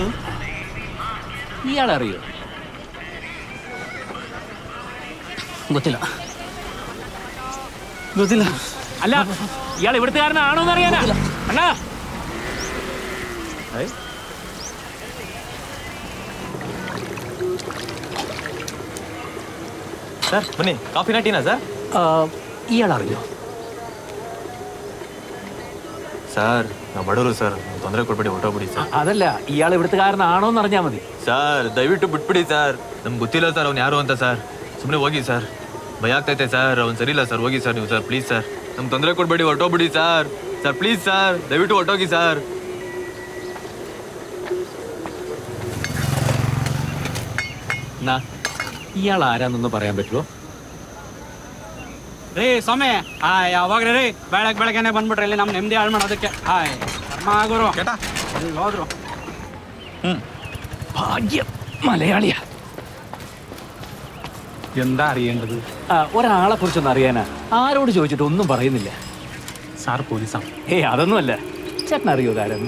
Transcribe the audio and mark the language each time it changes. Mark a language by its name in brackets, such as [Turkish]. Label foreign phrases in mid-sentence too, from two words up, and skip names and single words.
[Malayalam] ഇയാളറിയോ? [Kannada] ಗೊತ್ತಿಲ್ಲ. [Malayalam] അല്ല, ഇയാൾ ഇവിടുത്തുകാരനാണോ എന്ന് അറിയാനാ? അണ്ണാ, [Kannada] ಸರ್ ಬನ್ನಿ, ಕಾಫಿನ ಟೀನಾ ಸರ್? [Malayalam] ഇയാളറിയോ? [Kannada] ಸರ್ ನಾವು ಬಡವರು ಸರ್, ತೊಂದರೆ ಕೊಡ್ಬೇಡಿ, ಹೊರಟೋಗ್ಬಿಡಿ ಸರ್. [Malayalam] അതല്ല, ഇയാൾ ഇവിടുത്തുകാരനാണോ എന്ന് അറിഞ്ഞാൽ മതി. [Kannada] ಸರ್ ದಯವಿಟ್ಟು ಬಿಟ್ಬಿಡಿ ಸರ್, ನಮ್ಗೆ ಗೊತ್ತಿಲ್ಲ ಸರ್ ಅವ್ನು ಯಾರು ಅಂತ ಸರ್. ಸುಮ್ಮನೆ ಹೋಗಿ ಸರ್, ಭಯ ಆಗ್ತೈತೆ ಸರ್, ಅವ್ನು ಸರಿ ಇಲ್ಲ ಸರ್. ಹೋಗಿ ಸರ್ ನೀವು ಸರ್, ಪ್ಲೀಸ್ ಸರ್, ನಮ್ಗೆ ತೊಂದರೆ ಕೊಡ್ಬೇಡಿ, ಹೊರಟೋಗ್ಬಿಡಿ ಸರ್. ಸರ್ ಪ್ಲೀಸ್ ಸರ್, ದಯವಿಟ್ಟು ಹೊರಟೋಗಿ ಸರ್. [Malayalam] ഇയാൾ ആരാന്നൊന്ന് പറയാൻ പറ്റുമോ? [Kannada] ರೀ ಸ್ವಾಮಿ, ಯಾವಾಗ್ರಿ ರೀ ಬೆಳಗ್ಗೆನೆ ಬಂದ್ಬಿಟ್ರಿ ಇಲ್ಲಿ ನಮ್ಮ ನೆಮ್ಮದಿ ಹಾಳು ಮಾಡೋದಕ್ಕೆ. ധർമാഗുരു ಹೋದ್ರು. [Malayalam] ഭാഗ്യം, മലയാളിയാ. എന്താ അറിയേണ്ടത്? ഒരാളെ കുറിച്ചൊന്നും അറിയാനാ. ആരോട് ചോദിച്ചിട്ട് ഒന്നും പറയുന്നില്ല. സാർ പോലീസാണ്. അതൊന്നുമല്ല. ചേട്ടൻ അറിയോ ആരെന്ന്?